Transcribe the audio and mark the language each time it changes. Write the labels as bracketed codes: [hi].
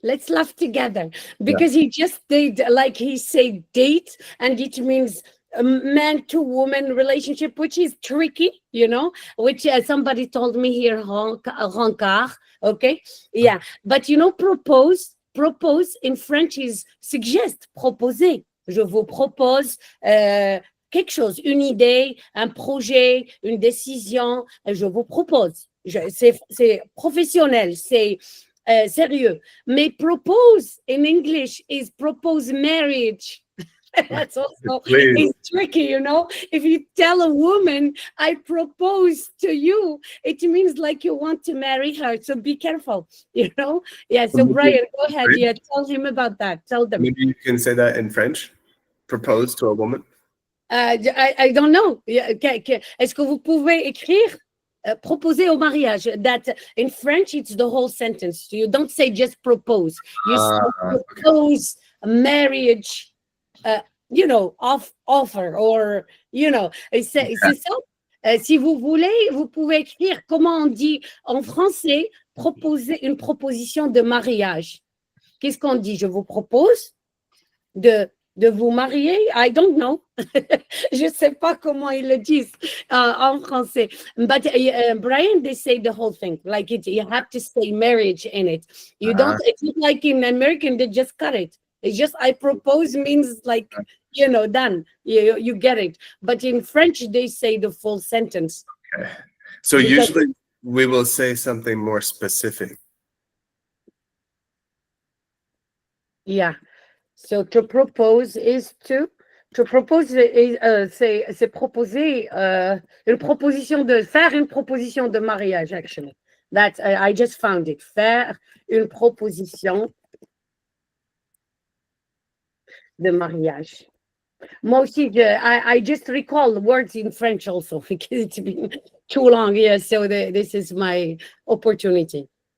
[en] Let's laugh together because he just did, like he said, date, and it means a man to woman relationship, which is tricky, you know, which somebody told me here, rencard. Okay. Yeah. But, you know, propose in French is suggest, proposer. [fr] Je vous propose quelque chose, une idée, un projet, une décision. Je vous propose. C'est professionnel, c'est sérieux. [en] Mais propose in English is propose marriage. That's also it's tricky, you know. If you tell a woman, I propose to you, it means like you want to marry her. So be careful, you know. Yeah. So Bryan, go ahead. Yeah, tell him about that. Tell them. Maybe you can say that in French. Propose to a woman. I don't know. [fr] Est-ce que vous pouvez écrire? Proposer au mariage. [en] That in French, it's the whole sentence. You don't say just propose. You say propose marriage. You know, offer or you know. [fr] C'est ça. Si vous voulez, vous pouvez écrire comment on dit en français proposer une proposition de mariage. Qu'est-ce qu'on dit? Je vous propose de de vous marier. I don't know. Je sais pas comment ils le disent en français. [en] But Brian, they say the whole thing. Like you have to say marriage in it. You don't. It's not like in American they just cut it. It's just I propose means like done. You get it. But in French they say the full sentence. Okay. So usually we will say something more specific. Yeah. [fr] So to propose is to propose c'est proposer une proposition de faire une proposition de mariage actually. [en] That I just found it. Faire une proposition de mariage. Moi aussi, I just recall the words in French also because it's been too long. Yeah, so this is my opportunity.